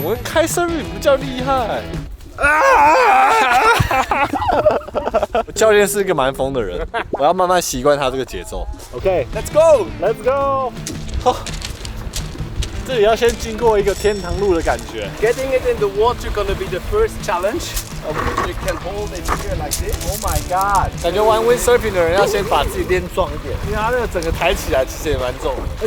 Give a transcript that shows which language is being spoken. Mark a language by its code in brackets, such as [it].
[zh] 我開 surfing 比較厲害。教練是一個蠻瘋的人，我要慢慢習慣他這個節奏。 [en] OK，Let's go，Let's go。 [zh] 這裡要先經過一個天堂路的感覺。 [en] Getting it in the water gonna be the first challenge. Of which you can hold it here like this. Oh my god！ [zh] 感覺玩 windsurfing 的人要先把自己練壯一點，因為他那個整個抬起來其實也蠻重的。